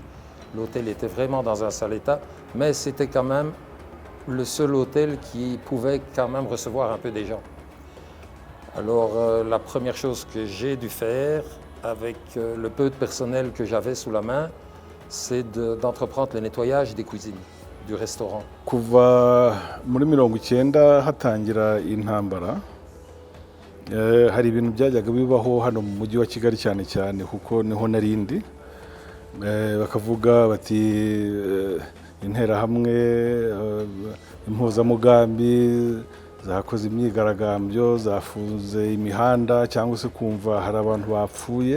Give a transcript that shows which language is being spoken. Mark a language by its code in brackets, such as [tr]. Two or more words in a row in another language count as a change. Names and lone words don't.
[fr] L'hôtel était vraiment dans un sale état, mais c'était quand même le seul hôtel qui pouvait quand même recevoir un peu des gens. Alors, la première chose que j'ai dû faire, avec le peu de personnel que j'avais sous la main, c'est d'entreprendre le nettoyage des cuisines, du restaurant. [rw] Kuva muri 1990 hatangira intambara, hari ibintu byajyaga bibaho hano mu mujyi wa Kigali cyane cyane kuko niho narindi. Bakavuga bati interahamwe, impuzamugambi zakoze imyigaragambyo, zafunze imihanda cyangwa se kumva hari abantu bapfuye.